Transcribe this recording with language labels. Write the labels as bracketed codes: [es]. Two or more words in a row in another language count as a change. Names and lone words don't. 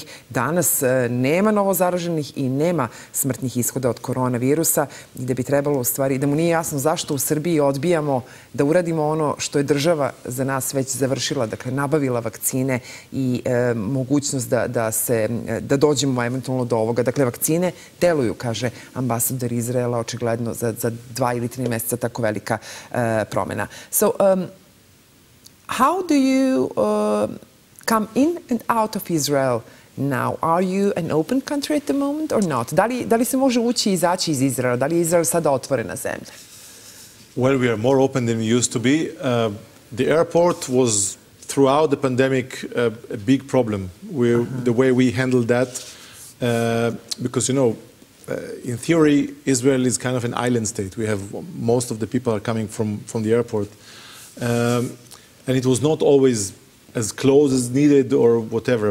[sr] Danas nema novozaraženih i nema smrtnih ishoda od koronavirusa i da bi trebalo u stvari, da mu nije jasno zašto u Srbiji odbijamo da uradimo ono što je država za nas već završila, dakle nabavila vakcine i mogućnost da dođemo eventualno do ovoga. Dakle, vakcine deluju, kaže ambasador Izraela, očigledno za 2 ili 3 meseca tako velika promena. [en] So, how do you come in and out of Israel now? Are you an open country at the moment or not? [sr] Da li se može ući i izaći iz Izraela? Da li je Izrael sada otvorena zemlja? [en] Well, we are more open than we used to be. The airport was, throughout the pandemic, a big problem. The way we handled that, because, you know, in theory, Israel is kind of an island state. We have, most of the people are coming from the airport. And it was not always as close as needed or whatever.